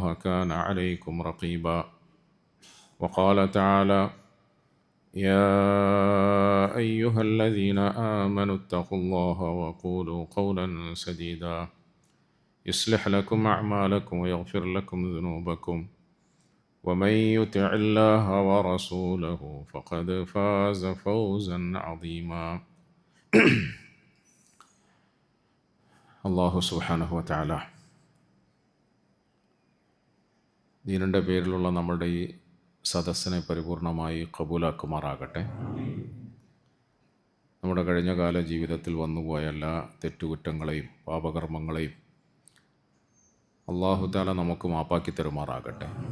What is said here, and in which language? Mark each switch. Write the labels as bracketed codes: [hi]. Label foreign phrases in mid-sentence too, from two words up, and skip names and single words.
[ar] كان عليكم رقيبا وقال تعالى يا أيها الذين آمنوا اتقوا الله وقولوا قولا سديدا يصلح لكم أعمالكم ويغفر لكم ذنوبكم ومن يطع الله ورسوله فقد فاز فوزا عظيما [ml] അള്ളാഹു [ar] سبحانه وتعالى [ml] ദീനിൻ്റെ പേരിലുള്ള നമ്മുടെ ഈ സദസ്സിനെ പരിപൂർണമായി കബൂലാക്കുമാറാകട്ടെ. നമ്മുടെ കഴിഞ്ഞകാല ജീവിതത്തിൽ വന്നുപോയ എല്ലാ തെറ്റുകുറ്റങ്ങളെയും പാപകർമ്മങ്ങളെയും അള്ളാഹു തആല നമുക്ക് മാപ്പാക്കി തരുമാറാകട്ടെ.